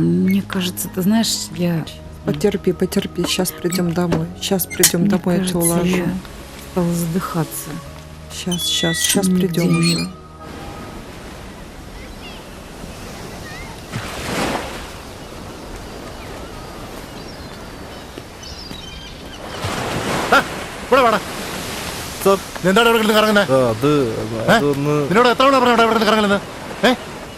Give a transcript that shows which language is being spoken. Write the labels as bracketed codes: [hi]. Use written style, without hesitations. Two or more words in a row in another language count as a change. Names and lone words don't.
[ru] Мне кажется, ты знаешь, я... Потерпи. Сейчас придем домой. Домой, я тебя уложу. Я стала задыхаться. Сейчас придем уже. [ml] എന്താണ് ഇവിടെ കറങ്ങുന്നത്? നിന്നോട് എത്ര തവണ പറഞ്ഞു ഇവിടെ കറങ്ങുന്നത്?